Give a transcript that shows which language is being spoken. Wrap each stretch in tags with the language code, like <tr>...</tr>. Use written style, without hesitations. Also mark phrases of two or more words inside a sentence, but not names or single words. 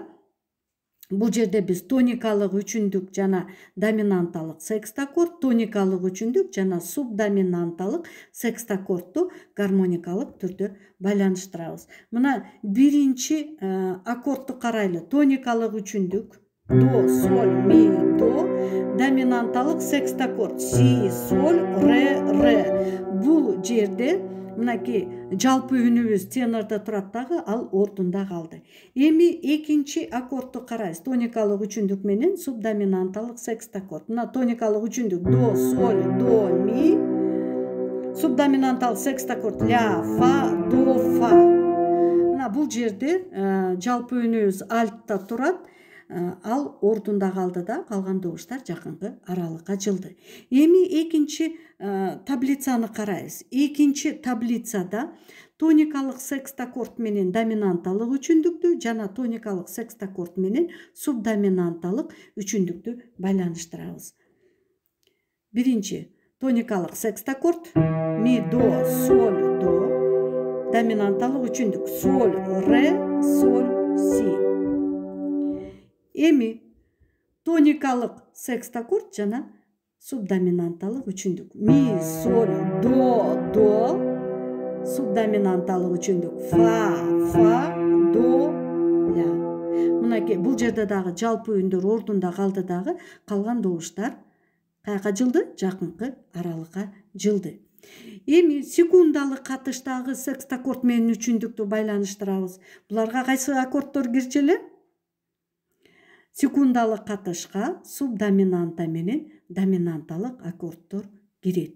<ky>Бул жерде биз тоникалык үчүндүк жана доминанталык секстаккорд, тоникалык үчүндүк жана субдоминанталык секстаккордту гармоникалык түрдө байланыштырабыз. Мына биринчи аккордту карайлы. Тоникалык үчүндүк до, соль, ми, до, доминанталык секстаккорд си, соль, ре. Бул жерде мынакей жалпы үнүбүз тенордо турат дагы, ал ордунда калды. Эми экинчи аккордту карайбыз. Тоникалык үчүндүк менен субдоминанталык секстаккорд. Мына тоникалык үчүндүк до, соль, до, ми, субдоминанталык секстаккорд ля, фа, до, фа. Мына бул жерде жалпы үнүбүз альтта турат. Ал ордунда калды да, калган добуштар жакынкы аралыкка жылды. Эми экинчи таблицаны карайбыз. Экинчи таблицада тоникалык секстаккорд менен доминанталык үчүндүктү жана тоникалык секстаккорд менен субдоминанталык үчүндүктү байланыштырабыз. Биринчи тоникалык секстаккорд ми, до, соль, до, доминанталык үчүндүк соль, ре, соль, си. Эми тоникалык секстаккорд жана субдоминанталык үчүндүк ми, соль, до, субдоминанталык үчүндүк фа, до, ля. Мынакей бул жерде дагы жалпы үндөр ордунда калды дагы, калган добуштар каяка жылды? Жакынкы аралыкка жылды. Эми секундалык катыштагы секстаккорд менен үчүндүктү байланыштырабыз. Буларга кайсы аккордтор кирчү эле? Секундалык катышка субдоминанта менен доминанталык аккордтор кирет.</ky>